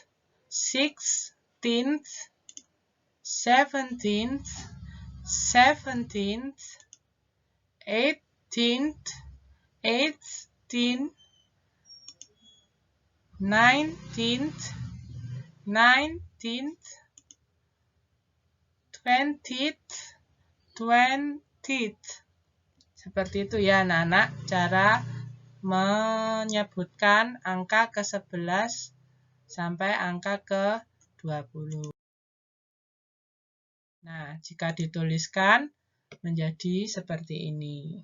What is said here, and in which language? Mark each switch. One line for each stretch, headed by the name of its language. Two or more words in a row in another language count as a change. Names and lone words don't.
English: 16th, 17th, 17th, 18th, 18th, 19th, 19th, 20th, 20th.
Indonesian: Seperti itu ya anak-anak, cara menyebutkan angka ke-11 sampai angka ke-20. Nah, jika dituliskan menjadi seperti ini.